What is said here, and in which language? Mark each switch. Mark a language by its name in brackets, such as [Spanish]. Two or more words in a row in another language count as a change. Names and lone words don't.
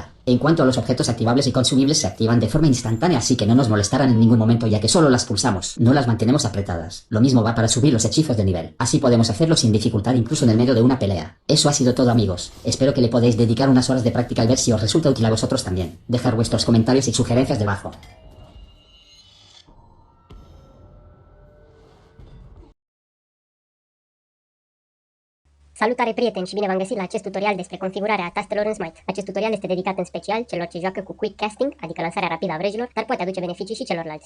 [Spanish] En cuanto a los objetos activables y consumibles, se activan de forma instantánea, así que no nos molestarán en ningún momento ya que solo las pulsamos, no las mantenemos apretadas. Lo mismo va para subir los hechizos de nivel. Así podemos hacerlo sin dificultad incluso en el medio de una pelea. Eso ha sido todo, amigos. Espero que le podáis dedicar unas horas de práctica y ver si os resulta útil a vosotros también. Dejar vuestros comentarios y sugerencias debajo. [Romanian] Salutare, prieteni, și bine v-am găsit la acest tutorial despre configurarea tastelor în SMITE. Acest tutorial este dedicat în special celor ce joacă cu [English] quick casting, [Romanian] adică lansarea rapidă a vrăjilor, dar poate aduce beneficii și celorlalți.